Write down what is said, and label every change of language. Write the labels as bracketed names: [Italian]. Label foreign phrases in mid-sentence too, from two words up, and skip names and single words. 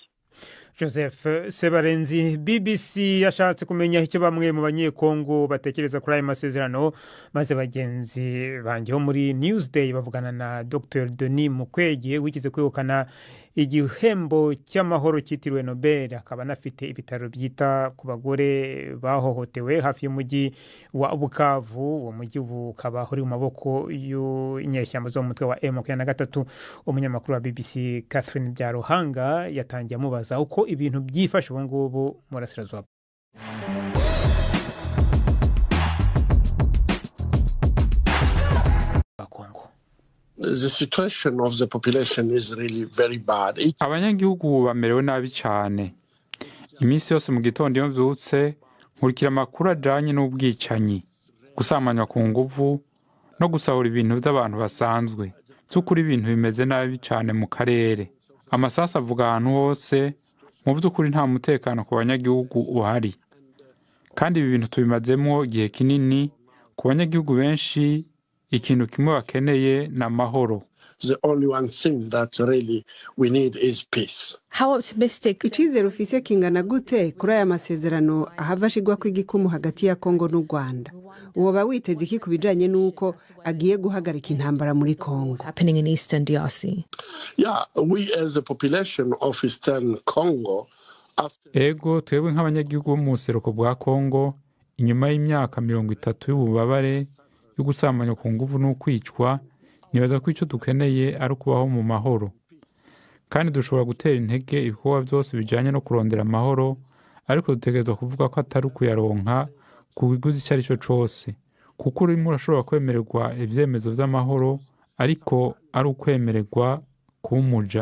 [Kinyarwanda] Joseph Sebarenzi, BBC yashatse kumenya icyo bamwe mu banyekongo batekereza kuri aya masezerano, maze bagenzi banjyeho muri Newsday bavugana na Dr Denis Mukwege wigize kwegukana igihembo cy'amahoro cyitiriwe Nobel, akaba anafite ibitaro byita ku bagore bahohotewe hafi y'umujyi wa Bukavu. Uwo mujyi ukaba uri mu maboko y'inyeshyamba zo mu mutwe wa M23. Umunyamakuru wa BBC Catherine Byaruhanga yatangiye amubaza uko ibintu byifashe ubu ngubu mu burasirazuba. [English] The situation of the population is really very bad. [Kinyarwanda] Abanyagihugu bamerewe nabi cyane. Iminsi yose mu gitondo iyo mbyutse nkurikira amakuru ajyanye n'ubwicanyi, gusambanywa ku nguvu no gusahura ibintu by'abantu basanzwe. By'ukuri ibintu bimeze nabi cyane mu karere. Amasasu avuga ahantu hose, mu by'ukuri nta mutekano ku banyagihugu uhari. Kandi ibi bintu tubimazemo igihe kinini. Ku banyagihugu benshi ikintu kimwe bakeneye na mahoro. [English] The only one thing that really we need is peace. How optimistic? [Rundi] Icyizere ufise kingana gute kuri aya masezerano ahavashigwa kw'igikumu hagati ya Kongo n'u Rwanda? Woba witeze iki kubijanye nuko agiye guhagarika intambara muri Kongo? [English] Happening in Eastern DRC. Yeah, we as a population of Eastern Congo, [Rundi] ego twebwe nk'abanyagihugu bo mu buseruko bwa Kongo, inyuma y'imyaka 30 y'ububabare yo gusambanywa ku nguvu no kwicwa, nibaza ko icyo dukeneye ari ukubaho mu mahoro. Kandi dushobora gutera intege ibikorwa byose bijyanye no kurondera amahoro, ariko dutegerezwa kuvuga ko atari ukuyaronka ku biguzi icyo ari cyo cyose, kuko urimo urashobora kwemererwa ibyemezo by'amahoro ariko ari ukwemererwa kumuja.